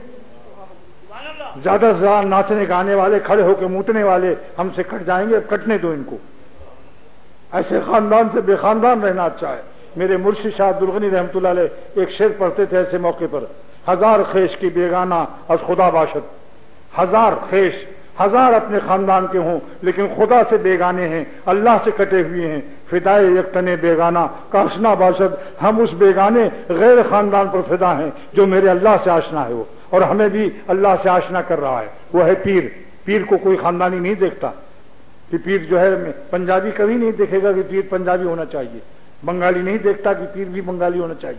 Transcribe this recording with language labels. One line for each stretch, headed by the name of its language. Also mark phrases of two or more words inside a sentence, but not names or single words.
Urdu: زیادہ سے زیادہ ناچنے گانے والے، کھڑے ہو کے موتنے والے ہم سے کٹ جائیں گے، کٹنے دو ان کو۔ ایسے خاندان سے بے خاندان رہنا اچھا ہے۔ میرے مرشد شاہ عبدالغنی رحمۃ اللہ علیہ ایک شعر پڑھتے تھے ایسے موقع پر،
Persian: ہزار خیش کی بیگانہ از خدا باشد، ہزار خیش،
Urdu: ہزار اپنے خاندان کے ہوں لیکن خدا سے بیگانے ہیں، اللہ سے کٹے ہوئے ہیں،
Persian: فدائے یک تن بیگانہ کا آشنا باشد،
Urdu: ہم اس بیگانے غیر خاندان پر فدا ہیں جو میرے اللہ سے آشنا ہے وہ، اور ہمیں بھی اللہ سے آشنا کر رہا ہے، وہ ہے پیر۔ پیر کو کوئی خاندانی نہیں دیکھتا کہ پیر جو ہے پنجابی کبھی نہیں دیکھے گا کہ پیر پنجابی ہونا چاہیے، بنگالی نہیں دیکھتا کہ پیر بھی بنگالی ہونا چاہیے۔